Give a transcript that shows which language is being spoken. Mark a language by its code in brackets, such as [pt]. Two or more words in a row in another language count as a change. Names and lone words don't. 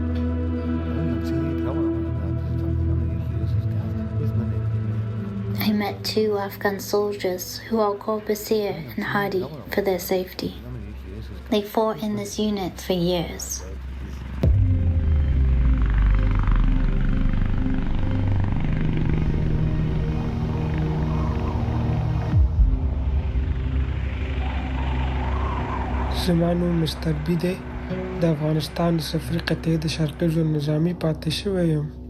[en] I met led 2 Afghan soldiers who are called Basir and Hadi for their safety. They fought in this unit for years. [ps] زما نوم مستر بي دی د افغانستان د سفري قطعې د شرقي ژوند نظامي پاتې شوی یم.